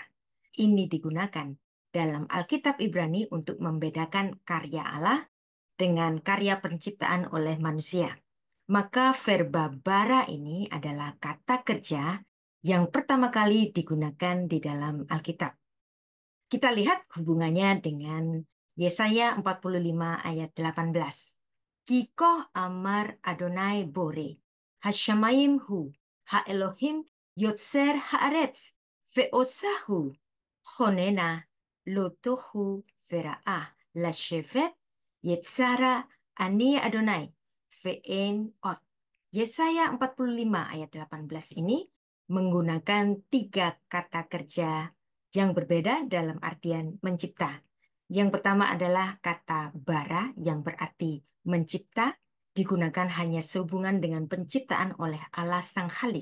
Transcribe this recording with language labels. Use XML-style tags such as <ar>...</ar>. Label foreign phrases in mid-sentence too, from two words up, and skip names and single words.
<id>Ini digunakan dalam Alkitab Ibrani untuk membedakan karya Allah dengan karya penciptaan oleh manusia. Maka verba bara ini adalah kata kerja yang pertama kali digunakan di dalam Alkitab. Kita lihat hubungannya dengan Yesaya 45 ayat 18.</id> <he>כי כה אמר אדני בורא השמים הוא האלהים יוצר הארץ, ועשה הוא כוננה לא תהו בראה לשבת יצרה אני אדני ואין עוד.</he> <id>Yesaya 45 ayat 18 ini menggunakan 3 kata kerja yang berbeda dalam artian mencipta. Yang pertama adalah kata bara yang berarti mencipta, digunakan hanya sehubungan dengan penciptaan oleh Allah Sang Khalik.</id>